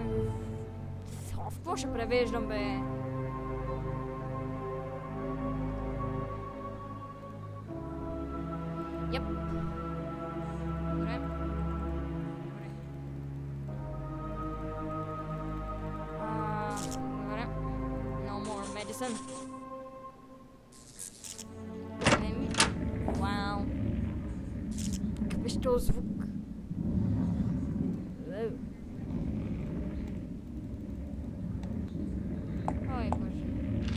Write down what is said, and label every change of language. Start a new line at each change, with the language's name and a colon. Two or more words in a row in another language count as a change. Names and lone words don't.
Bulgarian: В какво ще превеждам, бе? Yep. Добре. Добре.
English: No more medicine.
Bulgarian: Вау. Какъв беше този звук? Ой, боже.